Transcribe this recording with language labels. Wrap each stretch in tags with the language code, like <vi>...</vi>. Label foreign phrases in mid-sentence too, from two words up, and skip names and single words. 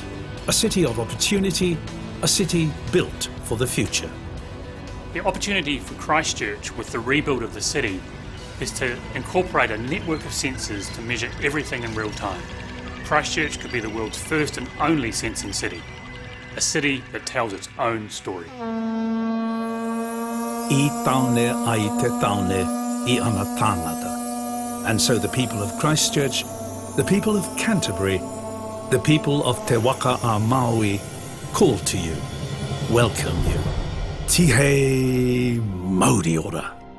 <en>A city of opportunity, a city built for the future. The opportunity for Christchurch with the rebuild of the city is to incorporate a network of sensors to measure everything in real time. Christchurch could be the world's first and only sensing city, a city that tells its own story.</en> <mi>I taone ai te taone I ana tāngata.</mi> <en>And so the people of Christchurch, the people of Canterbury, the people of Te Waka a Maui call to you, welcome you.</en> <mi>Tihei Mauri ora.</mi>